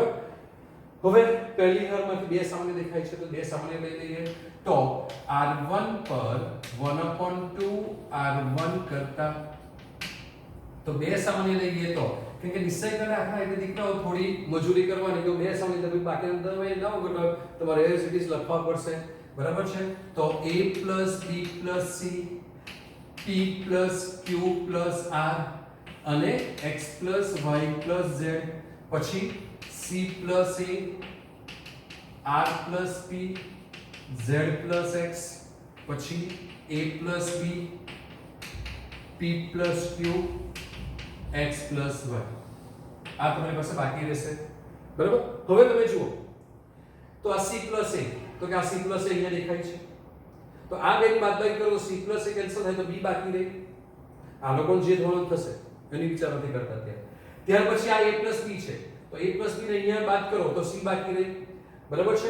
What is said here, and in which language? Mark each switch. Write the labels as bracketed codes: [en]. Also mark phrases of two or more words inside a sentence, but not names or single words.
[gu] હવે પહેલી હારમાંથી બે સામાન્ય દેખાય છે તો બે સામાન્ય લઈ લઈએ તો R1 પર 1/2 R1 કરતા તો બે સામાન્ય લઈએ તો કેમ કે નિશ્ચય કરે આખા એટલે દીકરાઓ થોડી મજૂરી કરવાની તો બે સામાન્ય તમે બાકી તમે નવો ઘટક તમારે [en] as it is [gu] લખવા પડશે, બરાબર છે. [en] તો A plus B plus C P plus Q plus R અને X plus Y plus Z પછી C plus A R plus P Z plus X પછી A plus B P plus Q X plus Y. [gu] આ તમારી પાસે બાકી રહેશે, બરાબર. હવે તમે જુઓ તો આ [en] C plus A [gu] તો કે આ [en] C plus A [gu] અહીંયા દેખાય છે તો આ બેની બાદબાકી કરો તો [en] C plus A [gu] કેન્સલ થાય તો B બાકી રહે. આ લોકોનું જે થવાનું થશે એની વિચાર નથી કરતા ત્યાર પછી આ [en] A plus B [gu] છે તો a b ને અહીંયા બાદ કરો તો c બાકી રહી, બરાબર છે.